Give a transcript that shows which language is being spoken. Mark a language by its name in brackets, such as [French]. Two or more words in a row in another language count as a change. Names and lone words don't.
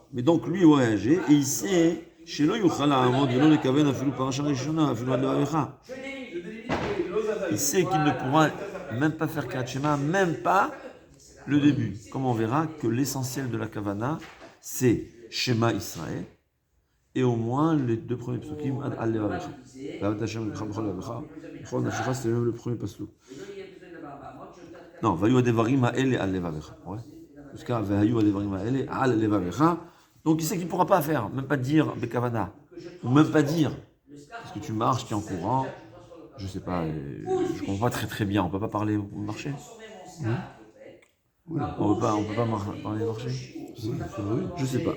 [French] Mais donc lui est voyagé et il sait chez lui il sait qu'il ne pourra même pas faire [Hebrew] קריאת שמע, [French] même pas le début. Comme on verra que l'essentiel de la Kavana, c'est [Hebrew] שמע ישראל, [French] et au moins les deux premiers psukim, [Hebrew] עד לבבך. [French] C'est même le premier pasuk. Non, [Hebrew] והיו הדברים האלה על לבבך. [French] Jusqu'à [Hebrew] והיו הדברים האלה על לבבך. [French] Donc il sait qu'il ne pourra pas faire, même pas dire Bekavana, ou même pas dire, parce que tu marches, tu es en courant. Je sais pas, je comprends pas très bien. On peut pas parler au marché. Oui. On peut pas parler au marché. Oui, je sais pas.